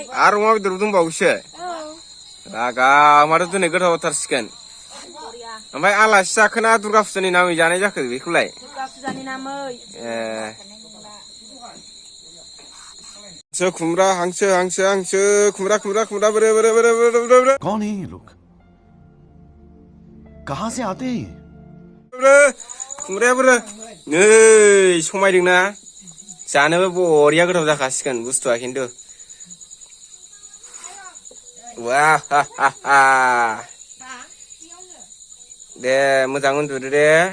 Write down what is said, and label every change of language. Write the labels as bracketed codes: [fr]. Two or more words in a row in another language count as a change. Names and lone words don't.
[brx] आरो अमा बेदर दंबावोसो। लागा माथो दिनै गोथावथारसिगोन। ओमफ्राय आलासि जाखोना दुर्गा फुजानि नामै जानाय जाखो बेखौलाय? दुर्गा फुजानि नामै। खुमब्रा हांसो खुमब्रा बोरे [hi] कौन है ये लोग कहां से आते हैं [brx] खुमब्राया बोरे नै समायदोंना जानोबो बरिया गोथाव जाखासिगोन बुस्थुआ खिन्थु वाह दे मोजां उन्दुदो दे।